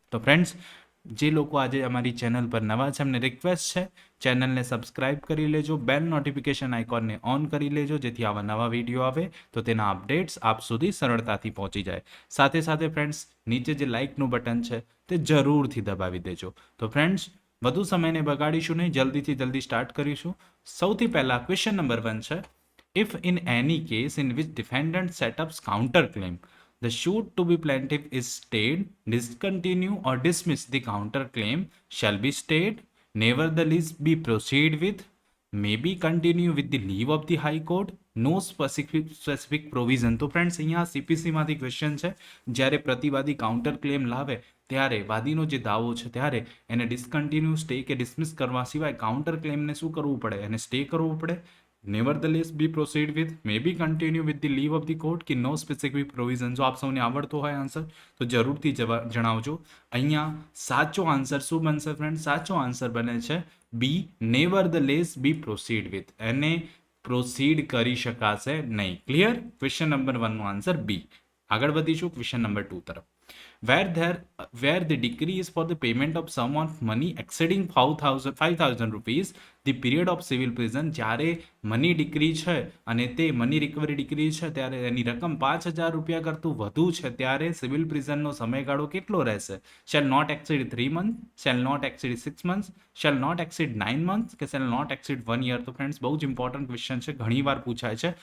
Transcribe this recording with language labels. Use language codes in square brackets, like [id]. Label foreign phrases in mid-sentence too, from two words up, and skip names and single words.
[gu] તો ફ્રેન્ડ્સ, જે લોકો આજે અમારી ચેનલ પર નવા છે એમને રિક્વેસ્ટ છે, ચેનલને સબસ્ક્રાઇબ કરી લેજો, [en] bell notification [gu] આઇકોનને ઓન કરી લેજો, જેથી આવા નવા વિડીયો આવે તો તેના અપડેટ્સ આપ સુધી સરળતાથી પહોંચી જાય. સાથે સાથે ફ્રેન્ડ્સ, નીચે જે લાઇકનું બટન છે તે જરૂરથી દબાવી દેજો. તો ફ્રેન્ડ્સ, વધુ સમયને બગાડીશું નહીં, જલ્દીથી જલ્દી સ્ટાર્ટ કરીશું. સૌથી પહેલા [en] question number [gu] 1 છે, [en] if in any case in which defendant set up counter claim, the suit to be plaintiff is stayed, discontinue or dismiss the counter claim shall be stayed, nevertheless be proceed with, may be continue with the leave of the high court, no specific provision. [gu] તો ફ્રેન્ડ્સ, અહીંયા સીપીસીમાંથી ક્વેશ્ચન છે, જ્યારે પ્રતિવાદી [en] counter claim [gu] લાવે ત્યારે વાદીનો જે દાવો છે ત્યારે એને ડિસકન્ટિન્યુ, સ્ટે કે ડિસમિસ કરવા સિવાય [en] counter claim [gu] શું કરવું પડે? એને સ્ટે કરવું પડે. [en] nevertheless be proceed with, may be continue with the leave of the court કે no specific provision. [gu] જો આપ સૌને આવડતો હોય આન્સર તો જરૂરથી જણાવજો. અહીંયા સાચો આન્સર શું બનશે ફ્રેન્ડ? સાચો આન્સર બને છે બી, [en] nevertheless be proceed with. [gu] એને પ્રોસીડ કરી શકાશે નહીં. ક્લિયર? [en] question number [gu] 1 નો આન્સર બી. આગળ વધીશું [en] question number [gu] 2 તરફ. [en] Where the decree is for the payment of sum of money exceeding 5,000 rupees, the period of civil prison, [gu] જ્યારે [en] money decree [gu] છે અને તે [en] money recovery decree [gu] છે ત્યારે એની રકમ 5,000 રૂપિયા કરતું વધુ છે ત્યારે [en] civil prison [gu] સમયગાળો કેટલો રહેશે? [en] shall not exceed 3 months, shall not exceed 6 months, shall not exceed 9 months કે shall not exceed 1 year? [gu] તો ફ્રેન્ડ્સ, બહુ જ [en] important question [gu] છે, ઘણીવાર પૂછાય છે.